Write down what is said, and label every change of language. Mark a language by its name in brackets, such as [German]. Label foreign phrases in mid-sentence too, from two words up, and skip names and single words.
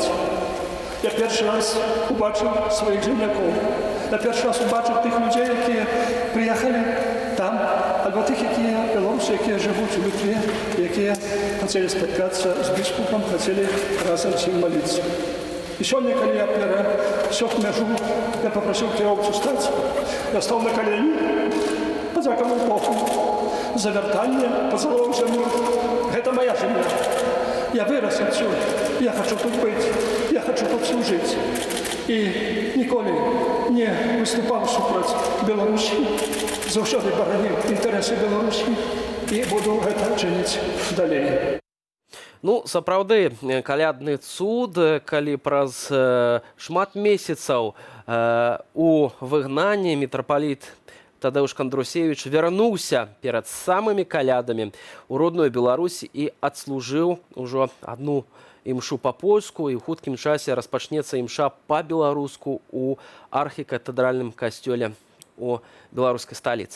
[Polish] Ja pierwszy raz zobaczył swoich ziemniaków. Ja pierwszy raz zobaczył tych ludzi, którzy przyjechali tam, albo tych, Białorusy, którzy żyją w Litwie, którzy chcieli spotkać się z biskupem, chcieli razem z nim modlić. [Russian] I сегодня, когда я все межу, я попросил кировцу встать. Я стал на колени, подякував Богу за вертание, поцеловал землю. Это моя земля. Я вырос отсюда. Я хочу тут быть. Я хочу тут служить. И николи не выступал супротив Беларуси. Завсёды боронил интересы Беларуси. И буду это чинить далее. [Belarusian] Ну, сапраўды, калядны цуд, калі праз шмат месяцаў у выгнанні мітрапаліт Тадэўш Кандрусевіч вярнуўся перад самымі калядамі ў родную Беларусь і адслужыў ужо адну імшу па-польску, і ў хуткім часе распачнецца імша па-беларуску ў архікатэдральным касцёле у беларускай сталіцы.